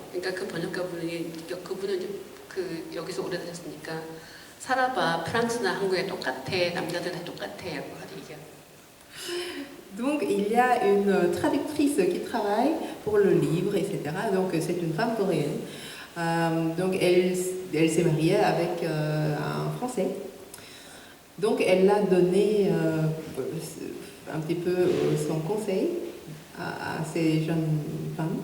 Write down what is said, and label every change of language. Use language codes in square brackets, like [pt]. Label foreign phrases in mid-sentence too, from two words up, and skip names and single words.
[ko] 그러니까 그 번역가 분이 그분은 이제 여기서 오래 사셨으니까 살아봐 프랑스나 한국에 똑같아 남자들 다 똑같아 라고 얘기해요. [fr] Donc il y a une traductrice qui travaille pour le livre, etc. Donc c'est une femme coréenne. Donc elle s'est mariée avec un Français. Donc elle a donné un petit peu son conseil à ces jeunes femmes.